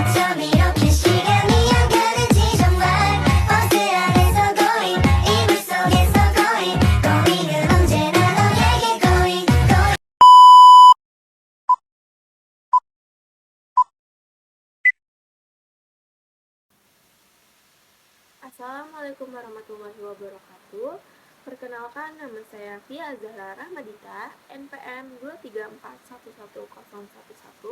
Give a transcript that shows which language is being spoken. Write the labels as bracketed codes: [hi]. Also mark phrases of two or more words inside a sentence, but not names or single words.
[ko] 밤 이렇게 시간이 안 가는지 정말 버스 안에서 going 이불 속에서 going은 언제나 너에게 going [ar] السلام عليكم ورحمة الله وبركاته. [id] Perkenalkan, nama saya Fia Zahra Rahmadita, NPM 234111011.